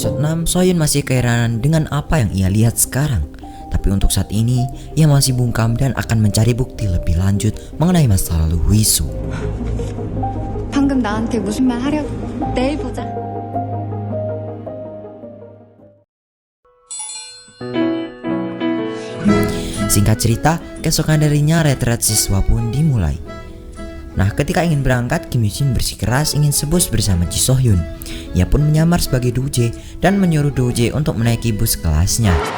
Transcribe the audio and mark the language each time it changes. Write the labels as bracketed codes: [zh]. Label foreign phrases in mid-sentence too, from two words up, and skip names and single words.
[id] malam, Sohyun masih keheranan dengan apa yang ia lihat sekarang. Tapi untuk saat ini, ia masih bungkam dan akan mencari bukti lebih lanjut mengenai masa lalu Hwisu. [ko] 방금 나한테 무슨 말 하려고? 내일 보자. [id] Singkat cerita, keesokan harinya retret siswa pun dimulai. Nah, ketika ingin berangkat, Kim Hyo-jin bersikeras ingin sebus bersama Ji So-hyun. Ia pun menyamar sebagai Doje dan menyuruh Doje untuk menaiki bus kelasnya.